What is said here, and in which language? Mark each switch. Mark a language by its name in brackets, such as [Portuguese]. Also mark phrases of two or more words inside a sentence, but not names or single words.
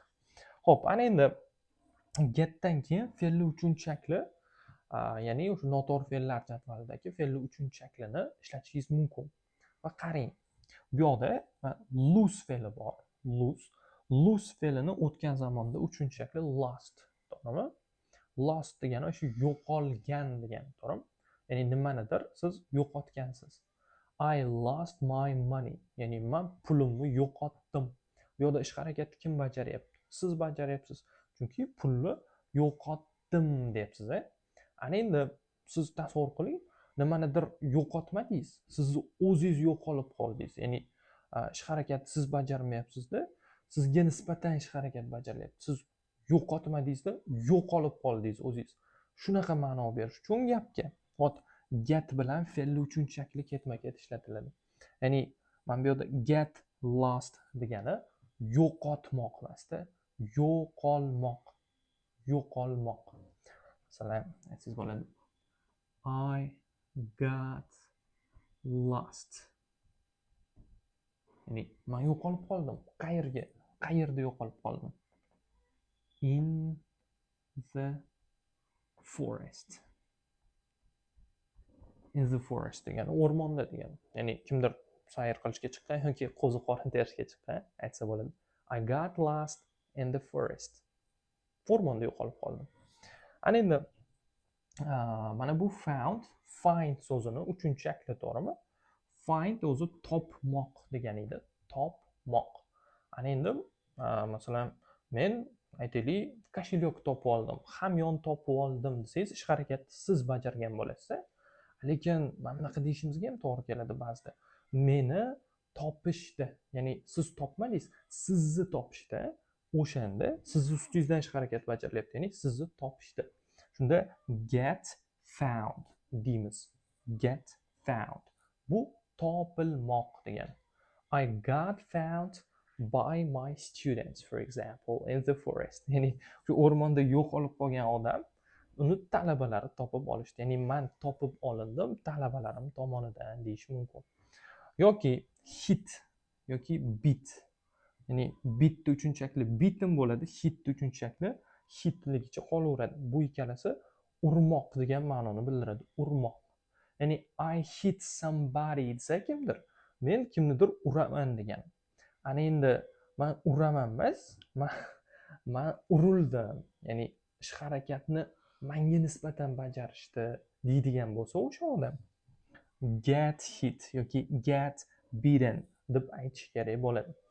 [Uzbek] Xo'p, ana endi getdan keyin fe'lli uchinchi shakli, ya'ni o'sha noto'g'ri fe'llar jadvalidagi fe'lli uchinchi shaklini ishlatishingiz mumkin. Va qarang, bu yerda lose fe'li bor. Lose fe'lini o'tgan zamonda uchinchi shakli lost. To'g'rimi? Lost degani o'sha yo'qolgan degani, to'g'rimi? Ya'ni nimanidir siz yo'qotgansiz. [English] I lost my money. [Uzbek] Ya'ni men pulimni yo'qotdim. Bu yerda ish harakatni kim bajaryapti? Siz bajaryapsiz. Chunki pulni yo'qotdim deyapsiz. Ana endi siz tasavvur qiling, nimanidir yo'qotmadingiz, sizni o'zingiz yo'qolib qoldingiz. Ya'ni ish harakatni siz bajarmayapsizda, sizga nisbatan ish harakat bajarilyapti. Siz yo'qotmadingizda, yo'qolib qoldingiz o'zingiz. Shunaqa ma'no berish uchun gapga. Get bilan fe'lli uchinchi shakli ketma-ket ishlatiladi. Ya'ni mana bu yerda [English] get lost [Uzbek] degani yo'qotmoq emasda, yo'qolmoq. Masalan, aytsangiz bo'ladi. [English] I got lost. [Uzbek] Ya'ni men yo'qolib qoldim. Qayerda yo'qolib qoldim? [English] In the forest. In the forest [Uzbek] degani o'rmonda degani. Ya'ni kimdir sayr qilishga chiqqan yoki qo'zi qorin terishga chiqqan aytsa bo'ladi. [English] I got lost in the forest. [Uzbek] O'rmonda yo'qolib qoldim. Ana endi mana bu find so'zini uchinchi shakli, to'g'rimi? Find o'zi topmoq degani edi. Topmoq. Ana endi masalan men aytaylik kошелек topib oldim, hamyon topib oldim desangiz, ish harakatni siz bajargan bo'lasiz. Lekin mana bunaqa deyishimizga ham to'g'ri keladi ba'zida. Meni topishdi. Ya'ni siz topmadingiz, sizni topishdi. O'shanda sizni ustingizdan ish harakat bajarilyapti, ya'ni sizni topishdi. Shunda [English] get found [Uzbek] deymiz. [English] Get found. [Uzbek] Bu topilmoq degani. [English] I got found by my students, for example, in the forest. [Uzbek] Ya'ni shu o'rmonda yo'qolib qolgan odam uni talabalari topib olishdi. Ya'ni men topib olindim talabalarim tomonidan deyish mumkin. Yoki hit yoki bit. Ya'ni bitni uchinchi shakli bitim bo'ladi, hitni uchinchi shakli hitligicha qolaveradi. Bu ikkalasi urmoq degan ma'noni bildiradi. Urmoq. Ya'ni [English] I hit somebody [Uzbek] desa kimdir, men kimnidir uraman degan. Ana endi men uraman emas, men urildim. Ya'ni ish harakatni menga nisbatan bajarishdi deydigan bo'lsa o'sha odam [English] get hit [Uzbek] yoki [English] get beaten [Uzbek] deb aytish kerak bo'ladi.